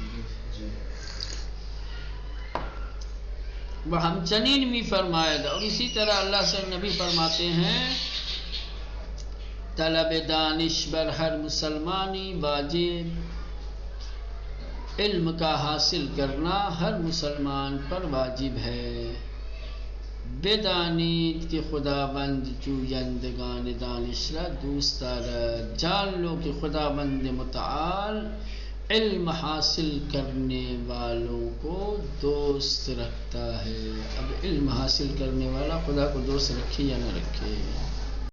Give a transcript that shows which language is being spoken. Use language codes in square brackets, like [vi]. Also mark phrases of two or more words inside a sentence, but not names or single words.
[ur] وہ [fa] ہم چنین [ur] بھی فرمائے گا۔ اور اسی طرح اللہ سے نبی فرماتے ہیں [fa] طلب دانش بر ہر مسلمانی واجب، [ur] علم کا حاصل کرنا ہر مسلمان پر واجب ہے۔ [fa] بدانید کہ خداوند جویندگان دانش را دوست دارد، [ur] جان لو کہ خداوند متعال علم حاصل کرنے والوں کو دوست رکھتا ہے۔ اب علم حاصل کرنے والا خدا کو دوست رکھے یا نہ رکھے؟